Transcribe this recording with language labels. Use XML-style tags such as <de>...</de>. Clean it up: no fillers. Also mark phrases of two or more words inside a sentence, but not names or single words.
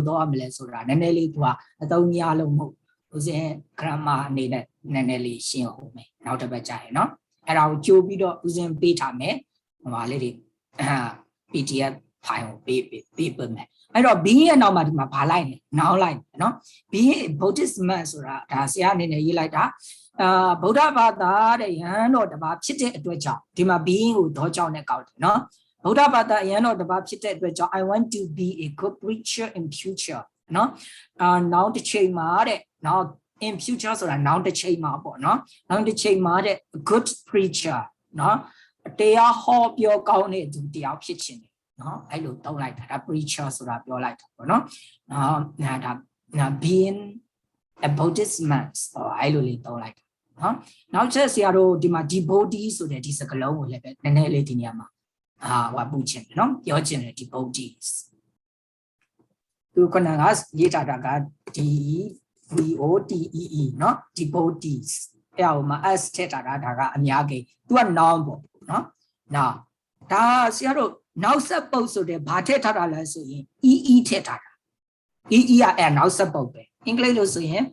<my>တော့မလဲဆိုတာနည်းနည်းလေးသူကအတုံးများလို့မဟုတ်ဦးစင် grammar အနေနဲ့နည်းနည်းလေးရှင်းအောင်မယ်နောက်တစ်ပတ်ကြာရင်နော်အဲ့ဒါကိုကြိုးပြီးတော့ဦးစင်ပေးထားမယ်ဟိုပါလေးတွေ</my> <en>PDF file</en> <my>ကိုပေးမယ်အဲ့တော့ B-N ရဲ့နောက်မှာဒီမှာဘာလိုက်လဲနောက်လိုက်နော်</my> <en>B-N Buddhist man</en> <my>ဆိုတာဒါဆရာအနေနဲ့ရေးလိုက်တာဗုဒ္ဓဘာသာတဲ့ယဟန်တော်တစ်ပါးဖြစ်တဲ့အတွက်ကြောင့်ဒီမှာ being ကိုတော့ ကြောင့်နဲ့ကောက်တယ်နော်ဗုဒ္ဓဘာသာယဟန်တော်တစ်ပါးဖြစ်တဲ့အတွက်ကြောင့်</my> <en>I want to be a good preacher in future</en> <my>နော်နောက်တစ် ချိန်မှာတဲ့နောက်</my> <en>in future</en> <my>ဆိုတာနောက်တစ်ချိန်မှာပေါ့နော်နောက်တစ်ချိန်မှာတဲ့</my> <en>good preacher</en> <my>နော်တရားဟောပြောကောင်းတဲ့သူတရားဖြစ်ခြင်းနော်အဲ့လိုတောင်းလိုက်တာဒါ preacher ဆိုတာပြောလိုက်တာပေါ့နော်ဒါ</my> <en>being a Buddhist man</en> <my>အဲ့လိုလေးတောင်းလိုက်တာနော်နောက်ချက်ဆရာတို့ဒီမှာ devotee ဆိုတဲ့ဒီစကားလုံးကိုလည်းပဲနည်းနည်းလေးဒီနေရာမှာဟိုပူချင်တယ်နော်ပြောချင်တယ် devotees သူကနကရေးထားတာက D-V-O-T-E-E နော် devotees အဲ့ဟိုမှာ s ထည့်ထားတာဒါကအများကြီးသူက noun ပေါ့နော်နောက်ဒါဆရာတို့နောက်ဆက်ပုတ်ဆိုတဲ့ဘာထည့်ထားတာလဲဆိုရင် EE ထည့်ထားတာ EE ကအဲ့နောက်ဆက်ပုတ်ပဲအင်္ဂလိပ်လို့ဆိုရင်</my>